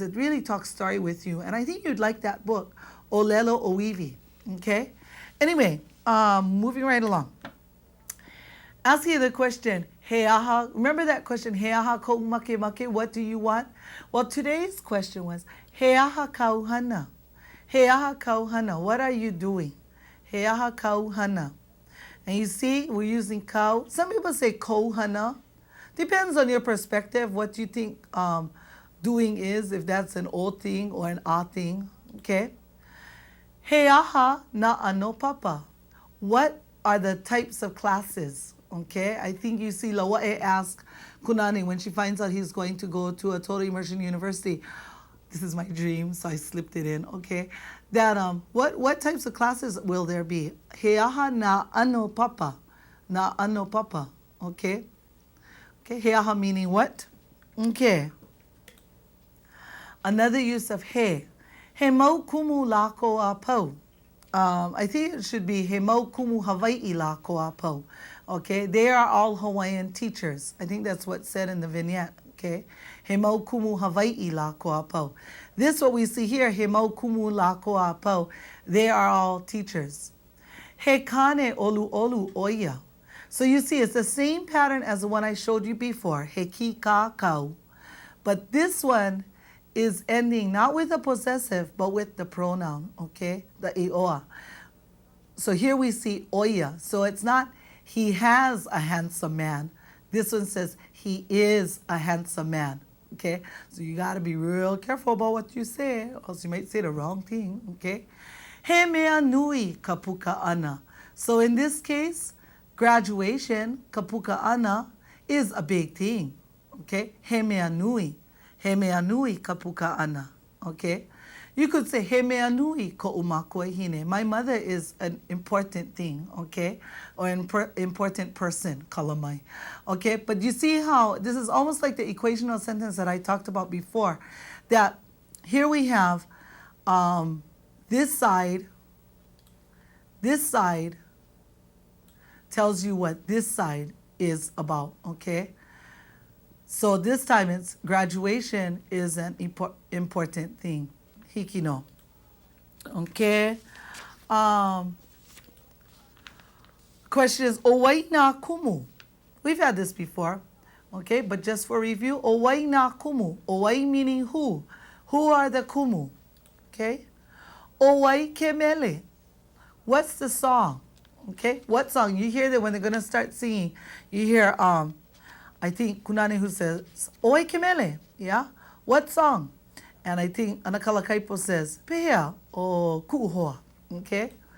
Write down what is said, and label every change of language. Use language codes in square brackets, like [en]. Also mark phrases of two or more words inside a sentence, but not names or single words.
[en] It really talks story with you, and I think you'd like that book, Olelo Oiwi, okay? Anyway, moving right along. Asking you the question, Heaha, remember that question, [haw] Heaha ko make make, [en] what do you want? Well, today's question was, [haw] Heaha kauhana. Heaha kauhana, [en] what are you doing? [haw] Heaha kauhana. [en] And you see, we're using kau. Some people say kauhana. Depends on your perspective, what you think doing is, if that's an o thing or an a thing, okay? [haw] Heaha na ano papa. [en] What are the types of classes? Okay, I think you see Lawa'e ask Kunani when she finds out he's going to go to a total immersion university. This is my dream, so I slipped it in, okay? That what types of classes will there be? [haw] Heaha na ano papa. Na ano papa. Okay? [en] Okay, heaha meaning what? Okay. Another use of he. [haw] He mau kumu lako a po. [en] I think it should be [haw] he mau kumu Hawaii lako a po. [en] Okay, they are all Hawaiian teachers. I think that's what's said in the vignette. [haw] Okay, he mau kumu Hawaii lako a po. [en] This what we see here, [haw] he mau kumu lako a po. [en] They are all teachers. [haw] He kane olu olu oya. [en] So you see, it's the same pattern as the one I showed you before, [haw] he ki ka kau. [en] But this one is ending not with a possessive, but with the pronoun, okay? The ioa. So here we see oya. So it's not he has a handsome man. This one says he is a handsome man, okay? So you got to be real careful about what you say, or else you might say the wrong thing, okay? [haw] He mea nui ka puka ana. [en] So in this case, graduation, [haw] ka puka ana, [en] is a big thing. Okay? [haw] He mea nui. He mea nui ka puka ana. [en] Okay? You could say, [haw] he mea nui ko umakua hine. [en] My mother is an important thing, okay? Or an important person, kalamai. Okay? But you see how this is almost like the equational sentence that I talked about before. That here we have this side tells you what this side is about, okay? So this time it's graduation is an important thing. Hikino. Okay. Question is, [haw] owai na kumu. [en] We've had this before, okay? But just for review, [haw] owai na kumu. Owai [en] meaning who. Who are the kumu? Okay. [haw] Owai kemele. [en] What's the song? Okay. What song? You hear that when they're gonna start singing. You hear I think Kunani who says, [haw] owai kemele. [en] Yeah. What song? And I think Anakala Kaipo says, [haw] Pehea o ku'uhoa. Okay?